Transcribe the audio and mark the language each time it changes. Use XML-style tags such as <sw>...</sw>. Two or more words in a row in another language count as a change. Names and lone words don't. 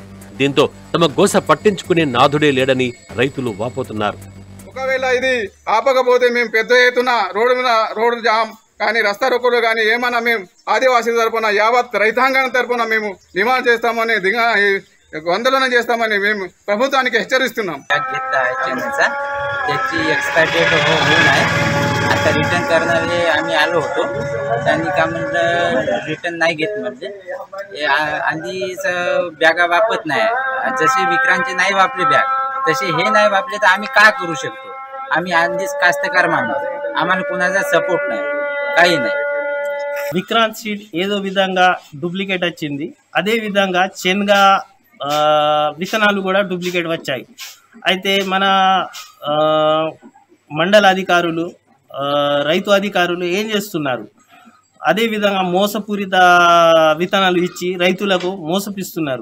<te>దీంతో తమ గోస పట్టించుకునే నాథుడే లేడని రైతులు వాపోతున్నారు. ఒకవేళ ఇది ఆపకపోతే మేము పెద్ద ఎత్తున</te> <en>road jam</en> <te>కానీ రస్తా రోకోలు కానీ ఏమన్నా మేము ఆదివాసీ తరఫున యావత్ రైతాంగం తరఫున మేము డిమాండ్ చేస్తామని ఆंदोलन చేస్తామని మేము ప్రభుత్వానికి హెచ్చరిస్తున్నాం.</te> <mr>त्याची</mr> <en>expire date</en> <mr>होऊन आहे. आता रिटर्न करणारे आम्ही आलो होतो. त्यांनी का म्हणलं रिटर्न नाही घेत म्हणजे आधीच बॅगा वापरत नाही. जसे विक्रांतचे नाही वापले बॅग तसे हे नाही वापले तर आम्ही काय करू शकतो. आम्ही आधीच कास्तकार माणूस, आम्हाला कोणाचा सपोर्ट नाही, काही नाही.</mr> <te>విక్రాంత్ సీడ్ ఏదో విధంగా డూప్లికేట్ వచ్చింది. అదే విధంగా శనగ విత్తనాలు కూడా డూప్లికేట్ వచ్చాయి. అయితే మన మండల అధికారులు, రైతు అధికారులు ఏం చేస్తున్నారు, అదే విధంగా మోసపూరిత విత్తనాలు ఇచ్చి రైతులకు మోసపిస్తున్నారు.</te>